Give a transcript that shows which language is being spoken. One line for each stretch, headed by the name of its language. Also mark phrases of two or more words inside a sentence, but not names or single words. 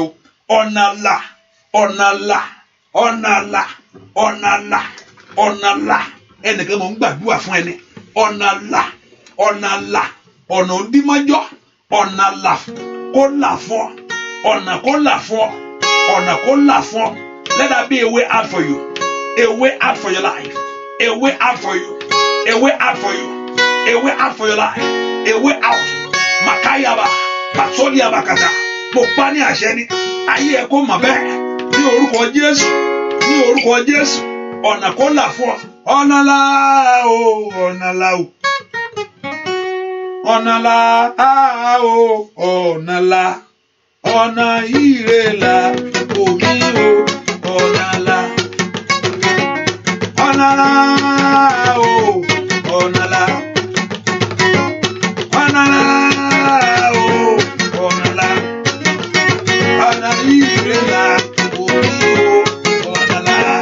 Yoruba: Ọ̀nà là ẹnìkan mọ̀ ń gbàdúrà fún ẹni. Ọ̀nà là ọ̀nà òdìmọ́jọ́, ọ̀nà là kó là fún ọ, ọ̀nà kó là fún ọ, ọ̀nà kó là fún ọ.
English: Let that be a way out for you, a way out for your life, a way out for you, a way out for you, a way out for your life, a way out. Makayaba, Pasoliaba kata,
Yoruba: mo pa ní àṣẹ ni, ayé ẹ kó mọ̀ bẹ́ẹ̀ ní orúkọ Jésù, ní orúkọ Jésù. Ọ̀nà kó là fún ọ. Ọ̀nà là o, ọ̀nà là o, ọ̀nà là o, ọ̀nà là, ọ̀nà ire là omi o, ọ̀nà là, ọ̀nà là o, ọ̀nà là, ọ̀nà là o, ọ̀nà là, ọ̀nà ire là omi o, ọ̀nà là,